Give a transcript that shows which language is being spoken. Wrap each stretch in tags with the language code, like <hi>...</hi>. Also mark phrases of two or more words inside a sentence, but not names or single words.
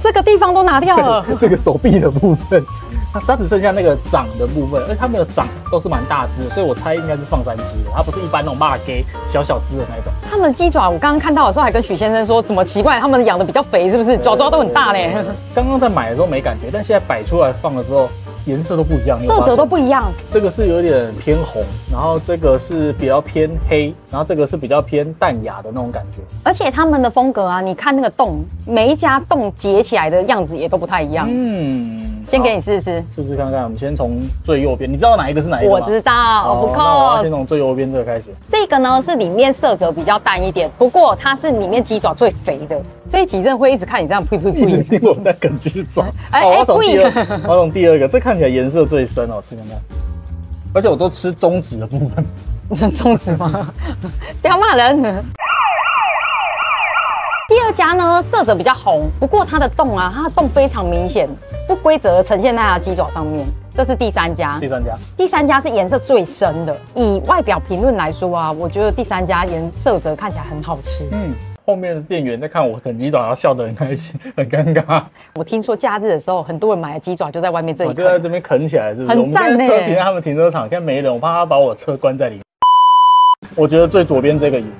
<zh>這個地方都拿掉了，這個手臂的部分。它只剩下那個掌的部分，而且它们的掌都是蠻大只的，所以我猜应该是放山雞的，它不是一般那種肉雞小小只的那一種。他們雞爪我剛剛看到的時候還跟許先生說，怎麼奇怪，他們養的比較肥，是不是？爪爪都很大嘞。剛剛在買的時候沒感覺，但現在擺出來放的時候，顏色都不一樣，色澤都不一樣。這個是有點偏紅，然後這個是比較偏黑，然後這個是比較偏淡雅的那種感覺。而且他們的風格啊，你看那個洞，每一家洞結起來的樣子也都不太一樣。先給你試試，試試看看。我們先從最右邊，你知道哪一個是哪一個嗎？我知道，不扣。我要先從最右邊這個開始。這個呢是裡面色澤比較淡一點，不過它是裡面雞爪最肥的。這一集真的會一直看你這樣呸呸呸，一直聽我在啃雞爪。我要從第二個，這看起來顏色最深哦，吃看看。而且我都吃中指的部分。你是中指嗎？不要罵人。第二家呢，色澤比較紅，不過它的洞啊，它的洞非常明顯，不規則呈現在它的雞爪上面。這是第3家，第三家是顏色最深的。以外表評論來說啊，我覺得第3家色澤看起來很好吃。後面的店員在看我啃雞爪，然後笑得很開心，很尷尬。我聽說假日的時候，很多人買了雞爪就在外面這裡啃，就在這邊啃起來，是不是？很讚欸。我們現在車停在他們停車場，現在沒人，我怕他把我車關在裡面。我覺得最左邊這個贏了。</zh>